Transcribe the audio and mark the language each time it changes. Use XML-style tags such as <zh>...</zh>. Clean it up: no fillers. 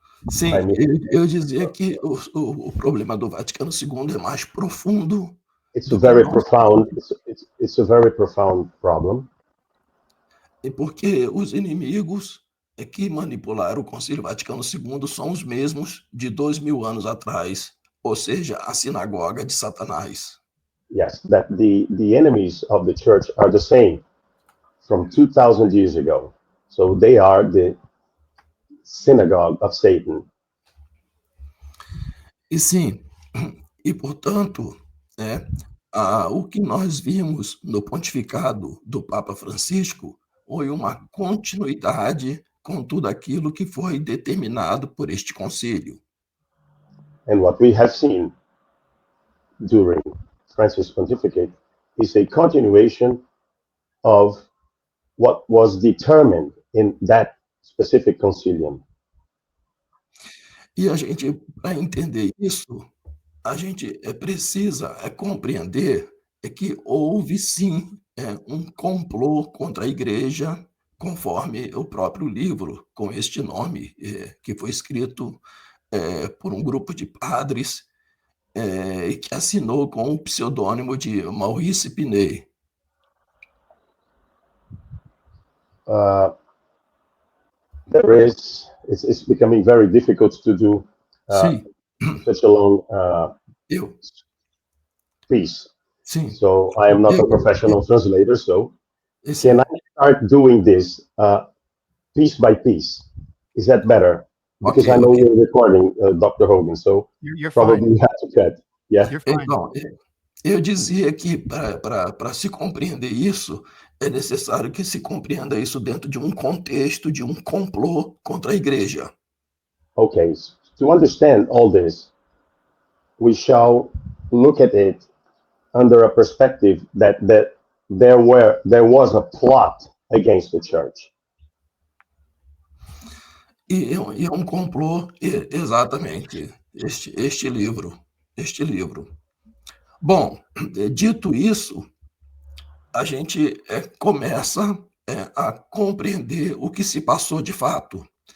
<pt>Sim, eu dizia que o problema do Vaticano II é mais profundo.</pt> <en>It's a very profound. It's a very profound problem.</en> <pt>E porque os inimigos que manipularam o Concílio Vaticano II são os mesmos de 2000 anos atrás, ou seja, a sinagoga de Satanás.</pt> <en>Yes, that the enemies of the church are the same from 2000 years ago. So they are the synagogue of Satan.</en> <pt>E sim, e portanto, o que nós vimos no pontificado do Papa Francisco foi uma continuidade com tudo aquilo que foi determinado por este concílio.</pt> <en>And what we have seen during Francis' pontificate is a continuation of what was determined in that specific concilium.</en> <pt>E a gente, para entender isso, a gente precisa compreender que houve sim um complô contra a Igreja, conforme o próprio livro, com este nome, que foi escrito por um grupo de padres e que assinou com o pseudônimo de Maurice Pinay.</pt> <en>It's becoming very difficult to do such a long piece.</en> <pt>Sim.</pt> <en>So I am not a professional translator, so can I start doing this piece by piece? Is that better? Because I know you're recording, Dr. Hogan, so you're probably fine. you have to cut. Yeah. You're fine.</en> <pt>Então, eu dizia que para se compreender isso, é necessário que se compreenda isso dentro de um contexto, de um complô contra a Igreja.</pt> <en>Okay, to understand all this, we shall look at it under a perspective that there was a plot against the church.</en> <pt>E é um complô, exatamente, este livro. Bom, dito isso, a gente começa a compreender o que se passou de fato.</pt>